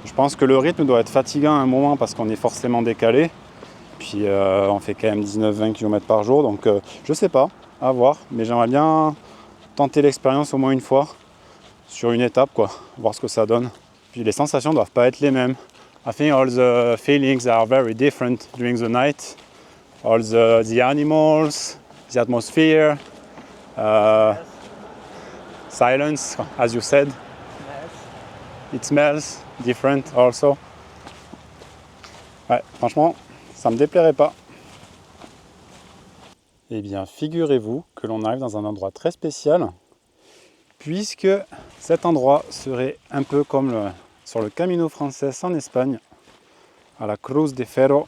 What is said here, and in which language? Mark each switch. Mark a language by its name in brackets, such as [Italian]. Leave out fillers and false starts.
[French] Je pense que le rythme doit être fatigant à un moment parce qu'on est forcément décalé, puis on fait quand même 19-20 km par jour, donc je sais pas, à voir, mais j'aimerais bien tenter l'expérience au moins une fois, sur une étape, quoi, voir ce que ça donne. Puis les sensations doivent pas être les mêmes. [English] I think all the feelings are very different during the night. All the animals, the atmosphere, silence, as you said. It smells different also. [French] Ouais, franchement, ça me déplairait pas. Eh bien, figurez-vous que l'on arrive dans un endroit très spécial, puisque cet endroit serait un peu comme sur le Camino Frances en Espagne, à la Cruz de Ferro.